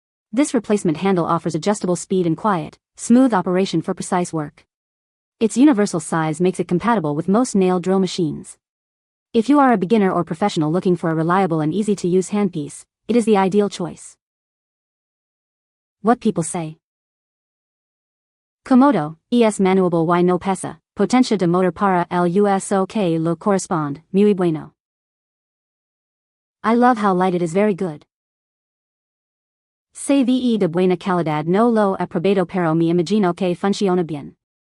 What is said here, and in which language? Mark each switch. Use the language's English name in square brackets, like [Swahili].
[English] This replacement handle offers adjustable speed and quiet, smooth operation for precise work. Its universal size makes it compatible with most nail drill machines. If you are a beginner or professional looking for a reliable and easy-to-use handpiece, it is the ideal choice. What people say. [Spanish] Komodo, es manuable y no pesa, potencia de motor para el uso que lo corresponde, muy bueno. [English] I love how light it is, very good. [Spanish] Se ve de buena calidad, no lo he probado pero me imagino que funciona bien.